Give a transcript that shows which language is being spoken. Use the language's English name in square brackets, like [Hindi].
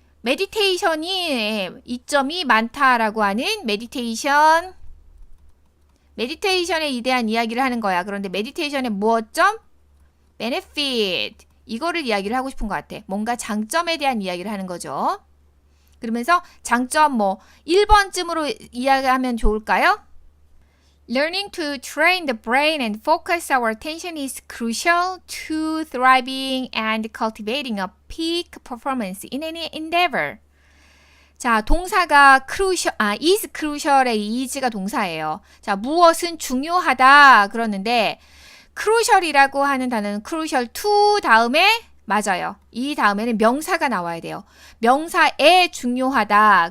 [Korean] meditation이 이점이 많다라고 하는 meditation에 대한 이야기를 하는 거야. 그런데 meditation의 무엇점? benefit. 이거를 이야기를 하고 싶은 것 같아. 뭔가 장점에 대한 이야기를 하는 거죠. 그러면서 장점 뭐 1번쯤으로 이야기하면 좋을까요? [English] Learning to train the brain and focus our attention is crucial to thriving and cultivating a peak performance in any endeavor. [Korean] 자, 동사가 is crucial의 is가 동사예요. 자, 무엇은 중요하다 그러는데 crucial이라고 하는 단어는 [English] crucial to [Korean] 다음에 맞아요. 이 다음에는 명사가 나와야 돼요. 명사에 중요하다.